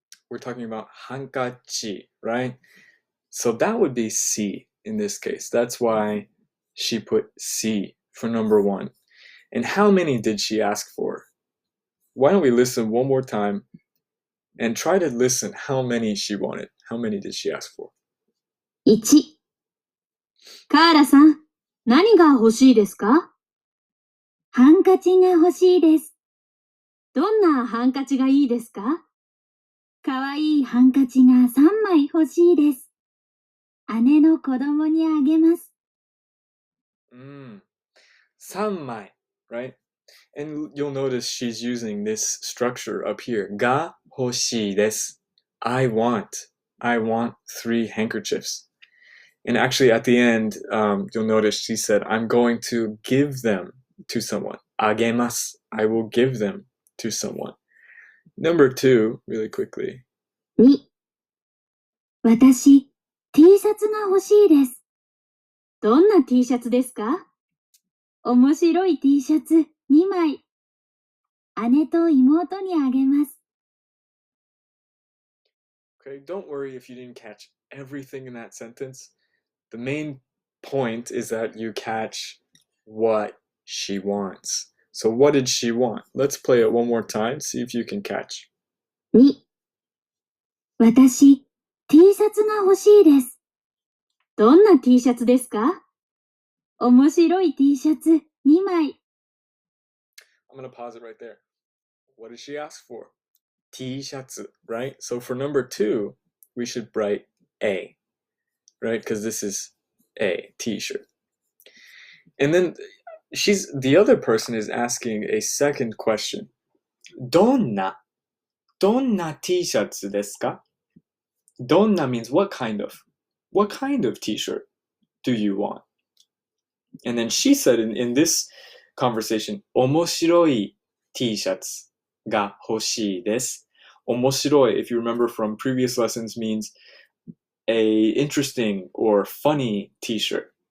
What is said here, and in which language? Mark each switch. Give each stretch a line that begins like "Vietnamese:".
English: We're talking about hankachi, right? So that would be C in this case. That's why she put C for number 1. And how many did she ask for? Why don't we listen one more time and try to listen how many she wanted. How many did she ask for?
Japanese: 1、カーラさん、何が欲しいですか？ハンカチが欲しいです。どんなハンカチがいいですか？かわいいハンカチが3枚欲しいです。姉の子供にあげます。
English: 3枚, right? And you'll notice she's using this structure up here.
Japanese: Ga hoshii desu.
English: I want 3 handkerchiefs. And actually at the end, you'll notice she said, I'm going to give them to someone. Agemasu. I will give them to someone. Number 2, really quickly.
Japanese: 2、私、T シャツが欲しいです。どんな T シャツですか？面白い T シャツ2枚。姉と妹にあげます。
English: Okay, don't worry if you didn't catch everything in that sentence. The main point is that you catch what she wants. So what did she want? Let's play it one more time, see if you can catch.
Japanese: 2、私、T シャツが欲しいです。どんな T シャツですか？面白い T シャツ2枚。
English: I'm going to pause it right there. What did she ask for? T-shirts, right? So for number 2, we should write A, right? Because this is A, T-shirt. And then the other person is asking a second question.
Japanese: どんな T-shirts ですか?
English: どんな means what kind of T-shirt do you want? And then she said in this conversation,
Japanese: 面白い T-shirts が欲しいです.
English: 面白い, if you remember from previous lessons, means a interesting or funny T-shirt.